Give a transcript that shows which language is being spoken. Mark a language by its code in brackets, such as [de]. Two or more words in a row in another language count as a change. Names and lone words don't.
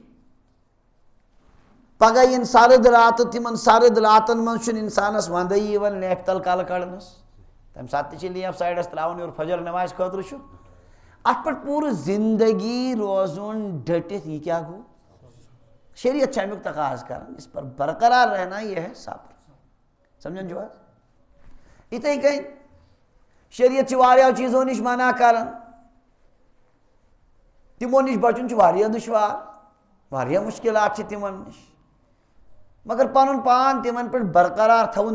[ks] پگہہ یِن سرد راتہٕ تِمن سرد راتن منٛز چھُنہٕ انسانس ونٛدے یِوان لیٚپہِ تل کلہٕ کڑنس تمہِ ساتہٕ تہِ چھِ لیپ سایڈس تراوُن یورٕ فجر نمازِ خٲطرٕ چھُ اتھ پٮ۪ٹھ پوٗرٕ زندگی روزُن ڈٔٹِتھ یہِ کیٛاہ گوٚو شریعت چھِ امیُک تقاض کران [ur] اس پر برقرار رہنا یہ ہے صبر [ks] سمجھان چھُو حظ یِتھٕے کٔنۍ شریعت چھِ واریاہو چیٖزو نِش منع کران تِمو نِش بچُن چھُ واریاہ دُشوار واریاہ مُشکلات چھِ تِمن نِش مگر پنُن پان تِمن پٮ۪ٹھ برقرار تھاوُن